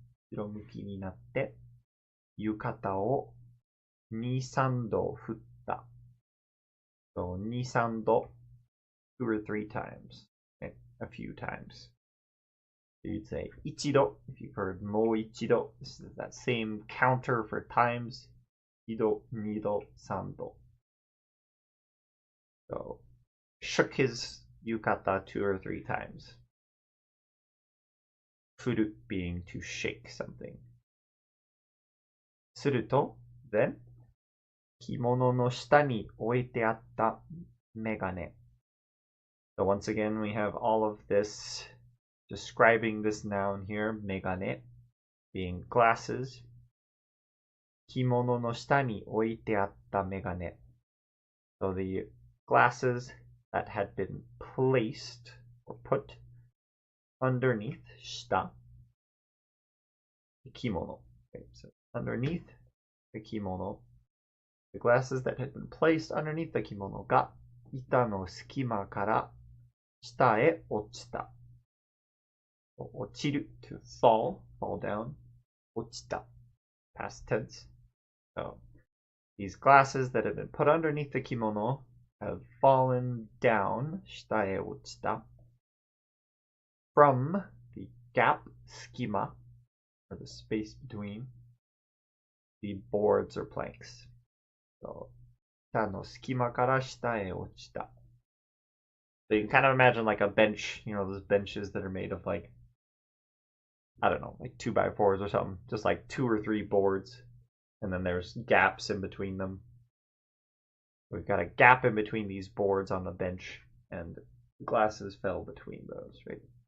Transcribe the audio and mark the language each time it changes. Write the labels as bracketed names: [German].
[Japanese] 後ろ向きになって、浴衣を2、3度振った. [English] So [Japanese] 2、3度, [English] 2 or 3 times, a few times. So you'd say [Japanese] 一度 [English] if you've heard [Japanese] もう一度. [English] This is that same counter for times. [Japanese] 1度、2度、3度. [English] So, shook his yukata 2 or 3 times. Furu being to shake something. [Japanese] すると, [English] then, [Japanese] 着物の下に置いてあったメガネ. [English] So once again, we have all of this describing this noun here, megane. being glasses. [Japanese] 着物の下に置いてあったメガネ. [English] So the glasses that had been placed or put underneath [Japanese] 下 [English] the kimono. Okay, so underneath the kimono, the glasses that had been placed underneath the kimono [Japanese] が板の隙間から下へ落ちた. 落ちる [English] to fall down. [Japanese] 落ちた [English] past tense. So these glasses that have been put underneath the kimono have fallen down [Japanese] 下へ落ちた [English] from the gap [Japanese] 隙間 [English] or the space between the boards or planks. [Japanese] So 板の隙間から下へ落ちた. [English] So you can kind of imagine like a bench, you know, those benches that are made of like, I don't know, like 2x4s or something, just like 2 or 3 boards, and then there's gaps in between them. We've got a gap in between these boards on the bench, and glasses fell between those, right?